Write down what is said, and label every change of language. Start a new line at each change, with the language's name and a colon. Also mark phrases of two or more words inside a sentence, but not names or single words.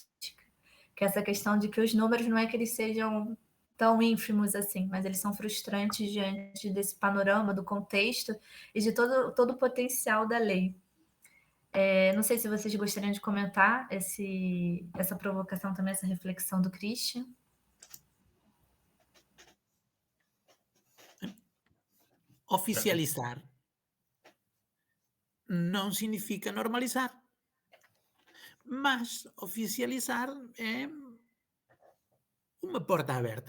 Portuguese: Que é essa questão de que os números não é que eles sejam tão ínfimos assim, mas eles são frustrantes diante desse panorama, do contexto e de todo o potencial da lei. Não sei se vocês gostariam de comentar essa provocação também, essa reflexão do Christian.
Galician: Oficializar non significa normalizar, mas oficializar é unha porta aberta.